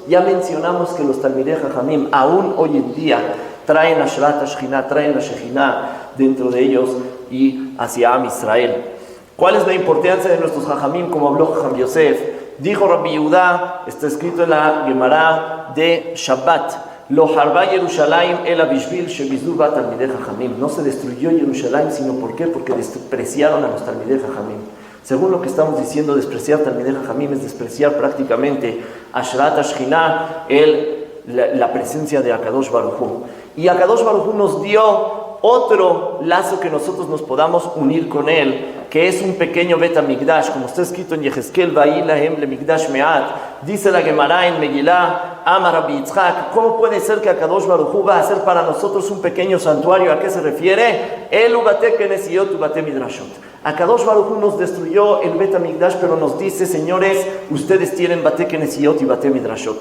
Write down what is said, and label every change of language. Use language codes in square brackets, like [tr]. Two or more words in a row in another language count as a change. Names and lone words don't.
[es] Ya mencionamos que los [he] תלמידי חכמים [es] aún hoy en día traen [he] השראת השכינה, [es] traen la Shechina dentro de ellos y hacia [he] עם ישראל. [es] ¿Cuál es la importancia de nuestros Jajamim? Como habló Jajam Yosef, dijo Rabbi Yehuda, está escrito en la Gemara de Shabbat, [he] לא חרבה ירושלים אלא בשביל שביזו בה תלמידי חכמים. [es] No se destruyó Jerusalén, sino ¿por qué? Porque despreciaron a los [he] תלמידי חכמים. [es] Según lo que estamos diciendo, despreciar [he] תלמידי חכמים [es] es despreciar prácticamente [he] השראת השכינה, [es] la presencia de [he] הקדוש ברוך הוא. [es] Y [he] הקדוש ברוך הוא [es] nos dio otro lazo que nosotros nos podamos unir con él, que es un pequeño [he] בית המקדש, [es] como está escrito en Yehezkel, [he] ואהי להם למקדש מעט. [es] Dice la Gemara en Megillah, [he] אמר רבי יצחק, [es] ¿cómo puede ser que [he] הקדוש ברוך הוא [es] va a hacer para nosotros un pequeño santuario? ¿A qué se refiere? [he] אלו בתי כנסיות ובתי מדרשות. הקדוש ברוך הוא [es] nos destruyó el [he] בית המקדש, [es] pero nos dice, señores, ustedes tienen [he] בתי כנסיות [es] y [he] בתי מדרשות.